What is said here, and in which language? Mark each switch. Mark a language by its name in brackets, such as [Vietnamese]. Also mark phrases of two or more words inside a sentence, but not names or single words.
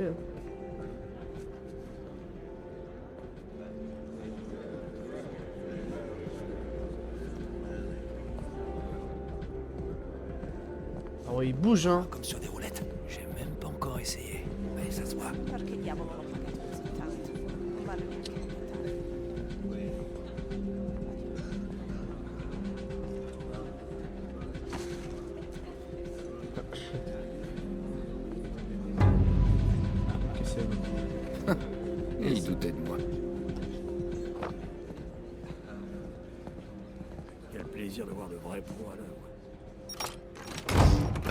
[French] Hein. Ah ouais, il bouge, hein. Comme sur des roulettes. J'ai même pas encore essayé. Ouais, ça se voit. [Italian] Perché diavolo l'ho pagato così tanto? Non vale neanche il conto. [French] Ok, c'est bon. Et il doutait de moi. Quel plaisir de voir de vrais pros à l'œuvre.